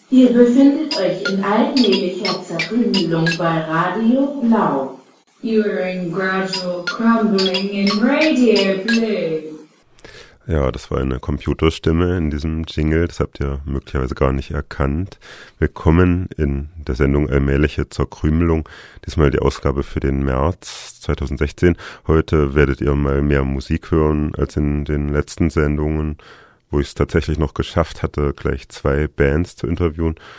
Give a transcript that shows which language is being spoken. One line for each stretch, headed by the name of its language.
German: Ihr befindet euch in allmählicher Zerkündelung bei Radio Blau.
English: You are in gradual crumbling in Radio Blue.
German: Ja, das war eine Computerstimme in diesem Jingle, das habt ihr möglicherweise gar nicht erkannt. Willkommen in der Sendung Allmähliche Zerkrümelung, diesmal die Ausgabe für den März 2016. Heute werdet ihr mal mehr Musik hören als in den letzten Sendungen, wo ich es tatsächlich noch geschafft hatte, gleich zwei Bands zu interviewen.